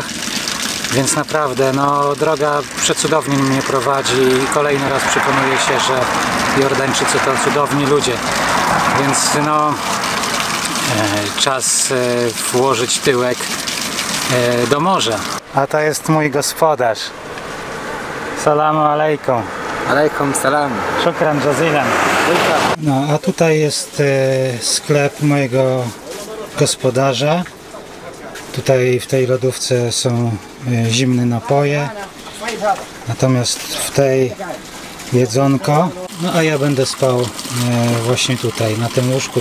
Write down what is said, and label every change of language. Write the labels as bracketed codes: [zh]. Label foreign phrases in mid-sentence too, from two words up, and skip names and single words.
[pl] Więc naprawdę no, droga przecudownie mnie prowadzi i kolejny raz przekonuję się, że Jordańczycy to cudowni ludzie. Więc no czas włożyć tyłek do morza. A to jest mój gospodarz. [ar] السلام عليكم. عليكم السلام. شكرا جزيلا. [pl] No a tutaj jest sklep mojego gospodarza. Tutaj w tej lodówce są zimne napoje, natomiast w tej jedzonko. No a ja będę spał właśnie tutaj, na tym łóżku.